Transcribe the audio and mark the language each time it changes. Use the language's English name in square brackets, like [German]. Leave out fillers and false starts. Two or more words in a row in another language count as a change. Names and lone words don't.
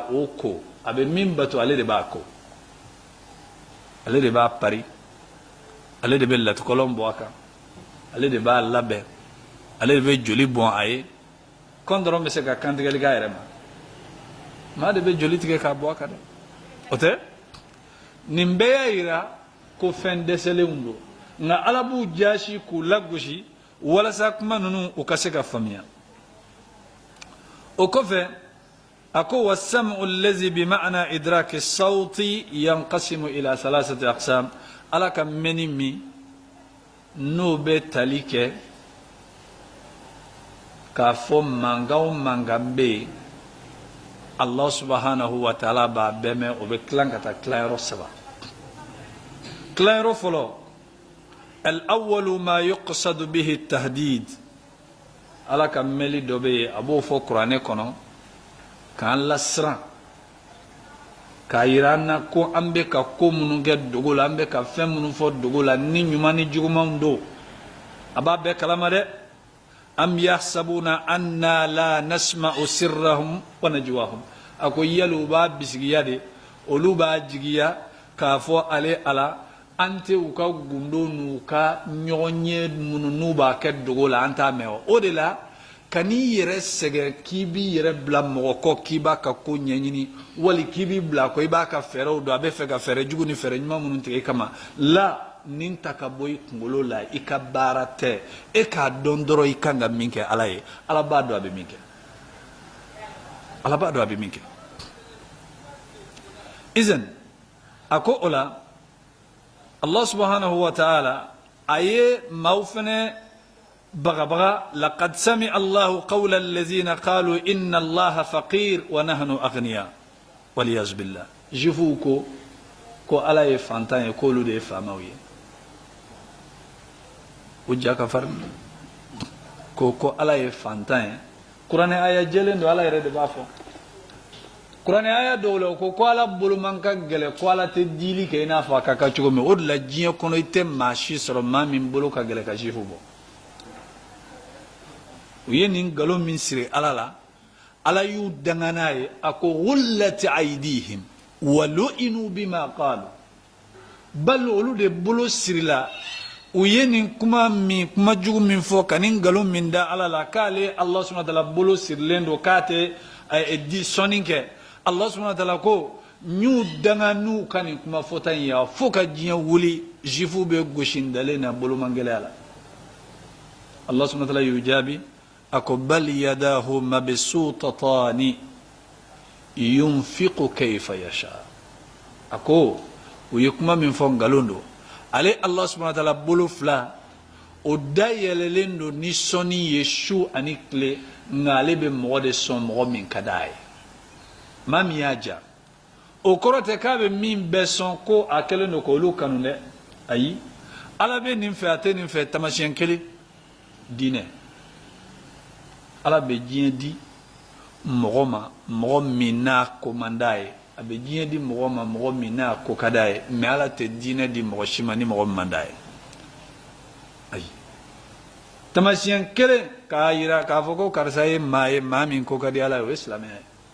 [Bambara] o ko a bɛ min bato ale de b'a ko ale de b'a pari ale de bɛ latukɔlɔn bɔ a kan ale de b'a labɛn ale de bɛ joli bɔn a ye kɔn dɔrɔn bɛ se ka kantigɛli k'a yɛrɛ ma maa de bɛ joli tigɛ k'a bɔ a kan dɛ o tɛ nin bɛɛ y'a yira ko fɛn dɛsɛlenw don nka ala b'u jaasi k'u lagosi walasa kuma ninnu u ka se ka faamuya o kɔfɛ a ko [Arabic] والسمع الذي بمعنى إدراك الصوت ينقسم إلى ثلاثة أقسام [Bambara] ala ka mɛnni min n'o bɛ tali kɛ k'a fɔ mankan o mankan bɛ yen [Arabic] الله سبحانه وتعالى [Bambara] b'a bɛɛ mɛn o bɛ tilan ka taa tilayɔrɔ saba tilayɔrɔ fɔlɔ [Arabic] الأول ما يقصد به التهديد [Bambara] ala ka mɛli dɔ bɛ yen a b'o fɔ kuranɛ kɔnɔ k'an lasiran k'a yira an na ko an bɛ ka ko minnu kɛ dogo la an bɛ ka fɛn minnu fɔ dogo la ni ɲuman ni jugumanw don a b'a bɛɛ kalama dɛ [Arabic] أم يحسبون أنا لا نسمع سرهم ونجواهم [Bambara] a ko yali u b'a bisigiya de olu b'a jigiya k'a fɔ ale ala an tɛ u ka gundo n'u ka ɲɔgɔn ye minnu n'u b'a kɛ dogo la an t'a mɛn o de la ka n'i yɛrɛ sɛgɛn k'i b'i yɛrɛ bila mɔgɔ kɔ k'i b'a ka ko ɲɛɲini wali k'i b'i bila kɔ i b'a ka fɛɛrɛw dɔn a bɛ fɛ ka fɛɛrɛ jugu ni fɛɛrɛ ɲuman minnu tigɛ i kama la nin ta ka bɔ i kunkolo la i ka baara tɛ e k'a dɔn dɔrɔn i kan ka min kɛ ala ye ala b'a dɔn a bɛ min kɛ ala b'a dɔn a bɛ min kɛ izan a ko o la [Arabic] الله سبحانه وتعالى [Bambara] a ye maaw fɛnɛ bagabaga [Arabic] لقد سمع الله قول الذين قالوا إن الله فقير ونحن أغنياء والعياذ بالله [Bambara] jufuw ko ala ye fantan ye k'olu de ye faamaw ye o ja ka farin ko ala ye fantan ye kuranɛ aya jɛlen don ala yɛrɛ de b'a fɔ kuranɛ aya dɔw la ko ala bolo man ka gɛlɛ ko ala tɛ dili kɛ i n'a fɔ a ka kan cogo min o de la diɲɛ kɔnɔ i tɛ maa si sɔrɔ maa min bolo ka gɛlɛ ka jufu bɔ u ye nin nkalon min siri ala la ala yu danganaye ako [Arabic] غلت أيديهم ولعنوا بما قالوا بل [Bambara] olu de bolo sirila u ye nin kuma jugu min fɔ ka nin nkalon min da ala la k'ale [Arabic] الله سبحانه وتعالى [Bambara] bolo sirilen do k'a tɛ di sɔnni kɛ [Arabic] الله سبحانه وتعالى [Bambara] ko n'u danga n'u ka nin kuma fɔta in ya fo ka diɲɛ wuli jifu bɛ gosi dalen na bolomangɛlɛya la [Arabic] الله سبحانه وتعالى [Bambara] y'u jaabi a ko [Arabic] بل يداه مبسوطتان ينفق كيف يشاء [Bambara] a ko u ye kuma min fɔ nkalon do ale [Arabic] الله سبحانه وتعالى [Bambara] bolo fila o da yɛlɛlen do ni sɔnni ye su ani tile nka ale bɛ mɔgɔ de sɔn mɔgɔ min ka d'a ye maa min y'a ja o kɔrɔ tɛ k'a bɛ min bɛɛ sɔn ko a kɛlen do k'olu kanu dɛ ayi ala bɛ nin fɛ a tɛ nin fɛ tamasiyɛn kelen diinɛ ala bɛ diɲɛ di mɔgɔ ma mɔgɔ min n'a ko man d'a ye a bɛ diɲɛ di mɔgɔ ma mɔgɔ min n'a ko ka d'a ye mɛ ala tɛ diinɛ di mɔgɔ si ma ni mɔgɔ min man d'a ye ayi tamasiyɛn kelen k'a yira k'a fɔ ko karisa ye maa min ko ka di ala ye o ye silamɛya ye